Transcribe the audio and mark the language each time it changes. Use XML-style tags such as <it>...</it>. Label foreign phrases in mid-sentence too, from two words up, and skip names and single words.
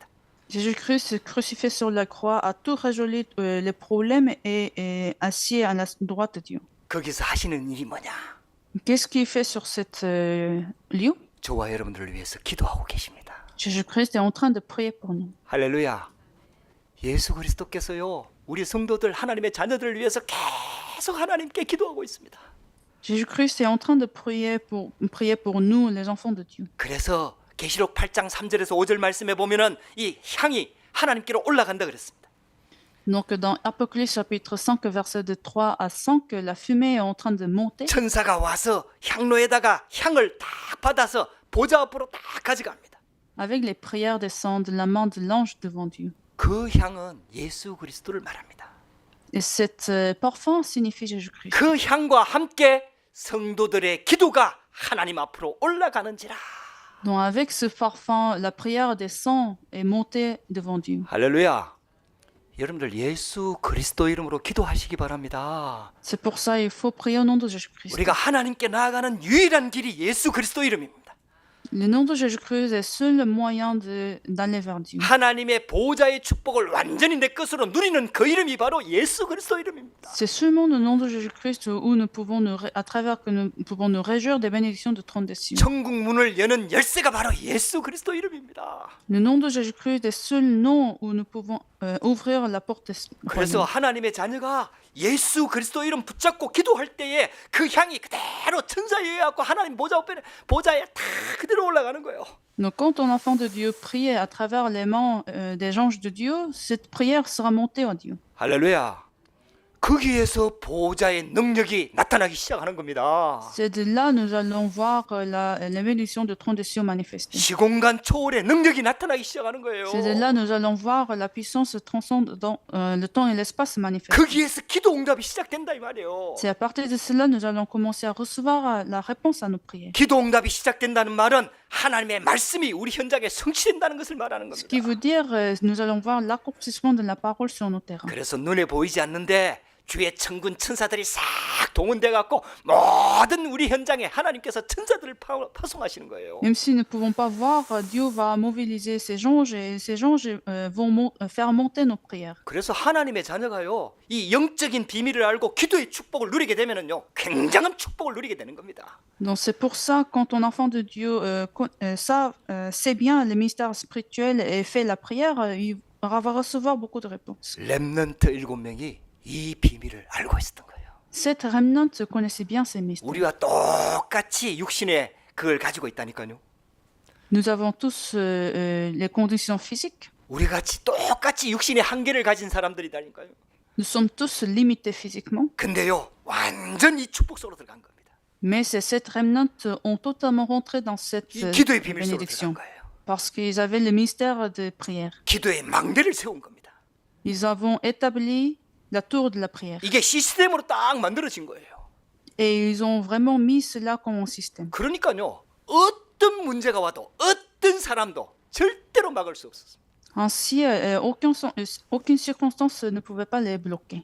<fr>Jésus-Christ crucifié sur la croix a tout résolu les problèmes et est assis à la droite de Dieu.</fr> <ko>거기서 하시는 일이 뭐냐?</ko> <fr>Qu'est-ce qu'il fait sur cet lieu?</fr> <ko>저와 여러분들을 위해서 기도하고 계십니다.</ko> <fr>Jésus-Christ est en train de prier pour nous.</fr> <ko>할렐루야. 예수 그리스도께서요 우리 성도들 하나님의 자녀들을 위해서 계속 하나님께 기도하고 있습니다.</ko> <fr>Jésus-Christ est en train de prier pour nous, les enfants de Dieu.</fr> <ko>그래서 계시록 8장 3절에서 5절 말씀에 보면은 이 향이 하나님께로 올라간다 그랬습니다.</ko> <fr>Donc dans Apocalypse chapitre 5 verset de 3 à 5, la fumée est en train de monter.</fr> <ko>천사가 와서 향로에다가 향을 딱 받아서 보좌 앞으로 딱 가져갑니다.</ko> <fr>Avec les prières descendent de la main de l'ange devant Dieu.</fr> <ko>그 향은 예수 그리스도를 말합니다.</ko> <fr>Et cet parfum signifie Jésus-Christ.</fr> <ko>그 향과 함께 성도들의 기도가 하나님 앞으로 올라가는지라.</ko> <fr>Donc avec ce parfum, la prière descend et montée devant Dieu.</fr> <ko>할렐루야. 여러분들 예수 그리스도 이름으로 기도하시기 바랍니다.</ko> <fr>C'est pour ça qu'il faut prier au nom de Jésus-Christ.</fr> <ko>우리가 하나님께 나아가는 유일한 길이 예수 그리스도 이름입니다.</ko> <fr>Le nom de Jésus-Christ est seul moyen d'aller vers Dieu.</fr> <ko>하나님의 보좌의 축복을 완전히 내 것으로 누리는 그 이름이 바로 예수 그리스도 이름입니다.</ko> <fr>C'est seulement le nom de Jésus-Christ où nous pouvons à travers que nous pouvons nous réjouir des bénédictions de trône des cieux.</fr> <ko>천국 문을 여는 열쇠가 바로 예수 그리스도 이름입니다.</ko> <fr>Le nom de Jésus-Christ est seul nom où nous pouvons ouvrir la porte.</fr> <ko>그래서 하나님의 자녀가 예수 그리스도 이름 붙잡고 기도할 때에 그 향이 그대로 천사에 의해갖고 하나님 보좌에 다 그대로 올라가는 거예요.</ko> <fr>Donc quand un enfant de Dieu prie à travers les mains des anges de Dieu, cette prière sera montée à Dieu.</fr> <ko>할렐루야. 거기에서 보좌의 능력이 나타나기 시작하는 겁니다.</ko> <fr>C'est de là nous allons voir la bénédiction de trône des cieux manifestée.</fr> <ko>시공간 초월의 능력이 나타나기 시작하는 거예요.</ko> <fr>C'est de là nous allons voir la puissance transcende dans le temps et l'espace manifesté.</fr> <ko>거기에서 기도 응답이 시작된다 이 말이에요.</ko> <fr>C'est à partir de cela nous allons commencer à recevoir la réponse à nos prières.</fr> <ko>기도 응답이 시작된다는 말은 하나님의 말씀이 우리 현장에 성취된다는 것을 말하는</ko> <fr>Ce qui</fr> <ko>겁니다.</ko> <fr>veut dire nous allons voir l'accomplissement de la parole sur nos terrains.</fr> <ko>그래서 눈에 보이지 않는데 주의 천군 천사들이 싹 동원돼 갖고 모든 우리 현장에 하나님께서 천사들을 파송하시는 거예요.</ko> <fr>Même si nous ne pouvons pas voir, Dieu va mobiliser ses anges et ces anges vont faire monter nos prières.</fr> <ko>그래서 하나님의 자녀가요, 이 영적인 비밀을 알고 기도의 축복을 누리게 되면은요, 굉장한 축복을 누리게 되는 겁니다.</ko> <fr>Donc c'est pour ça, quand ton enfant de Dieu sait bien le mystère spirituel et fait la prière, il va recevoir beaucoup de réponses.</fr> <ko>렘넌트 7명이 이 비밀을 알고 있었던 거예요.</ko> <fr>Cette remnant connaissait bien ces mystères.</fr> <ko>우리와 똑같이 육신의 그걸 가지고 있다니까요.</ko> <fr>Nous avons tous les conditions physiques.</fr> <ko>우리 같이 똑같이 육신의 한계를 가진 사람들이다니까요.</ko> <fr>Nous sommes tous limités physiquement.</fr> <ko>근데요, 완전 이 축복 속으로 들어간 겁니다.</ko> <fr>Mais ces 7 remnants ont totalement rentré dans cette</fr> <ko>이 기도의 비밀 속으로</ko> <fr>bénédiction.</fr> <ko>들어간 거예요.</ko> <fr>Parce qu'ils avaient le mystère de prière.</fr> <ko>기도의 망대를 세운 겁니다.</ko> <fr>Ils avaient établi la tour de la prière.</fr> <ko>이게 시스템으로 딱 만들어진 거예요.</ko> <fr>Et ils ont vraiment mis cela comme un système.</fr> <ko>그러니까요, 어떤 문제가 와도 어떤 사람도 절대로 막을 수 없었습니다.</ko> <fr>Ainsi, aucune circonstance ne pouvait pas les bloquer.</fr>